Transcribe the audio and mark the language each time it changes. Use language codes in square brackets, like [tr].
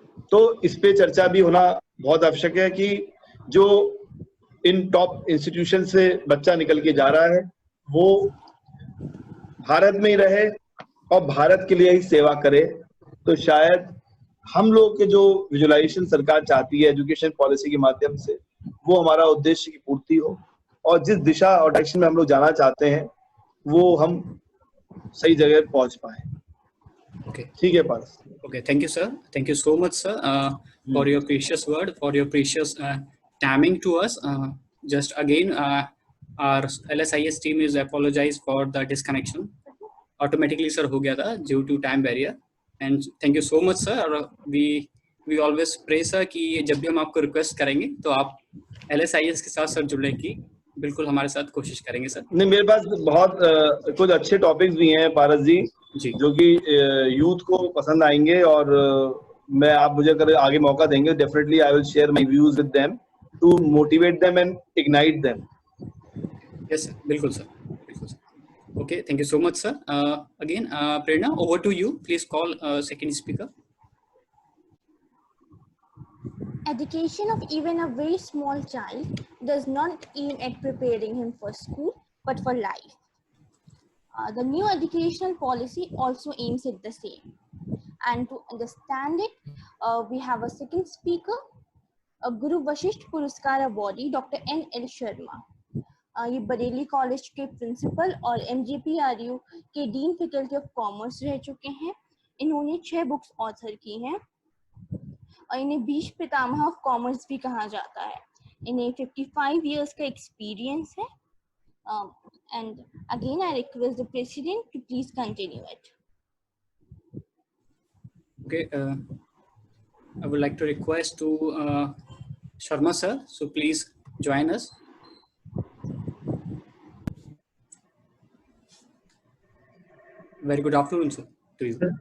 [hi] तो इस पे चर्चा भी होना बहुत आवश्यक है कि जो इन टॉप इंस्टीट्यूशन से बच्चा निकल के जा रहा है वो भारत में ही रहे और भारत के लिए ही सेवा करे। तो शायद हम लोग के जो विजुअलाइजेशन सरकार चाहती है एजुकेशन पॉलिसी के माध्यम से, वो हमारा उद्देश्य की पूर्ति हो और जिस दिशा और डायरेक्शन में हम लोग जाना चाहते हैं वो हम सही जगह पहुंच पाए। [en] Okay. [hi] ठीक है पारस। [en] Okay, thank you, sir. Thank you so much, sir, for your precious word, for your precious timing to us. Just again, our LSIS team is apologize for the disconnection. Automatically, sir, [hi] हो गया था [en] due to time barrier. And thank you so much, sir. We always pray, sir, [hi] कि जब भी हम आपको request करेंगे तो आप LSIS के साथ सर जुड़ने की बिल्कुल हमारे साथ कोशिश करेंगे सर। नहीं, मेरे पास बहुत कुछ अच्छे टॉपिक्स भी हैं पारस जी जो कि यूथ को पसंद आएंगे और मैं आप मुझे अगर आगे मौका देंगे [en] Definitely I will share my views with them to motivate them and ignite them. Yes sir, [hi] बिल्कुल सर, बिल्कुल sir. [en] Okay, thank you so much sir. Again Prerna, over to you, please call second speaker. Education of even a very small child does not aim at preparing him for school, but for life. The new educational policy also aims at the same. And to understand it, we have a second speaker, a Guru Vashisht Puraskar awardee, Dr. N.L. Sharma. [hi] ये Bareilly college के principal और MGPRU के dean faculty of commerce रह चुके हैं। इन्होंने 6 books author की हैं और इन्हें 20 पितामह ऑफ कॉमर्स भी कहा जाता है। इन्हें 55 इयर्स का एक्सपीरियंस है। [en] And again I request the president to please continue it. Okay, I would like to request to Sharma sir, so please join us. Very good afternoon, sir, to you.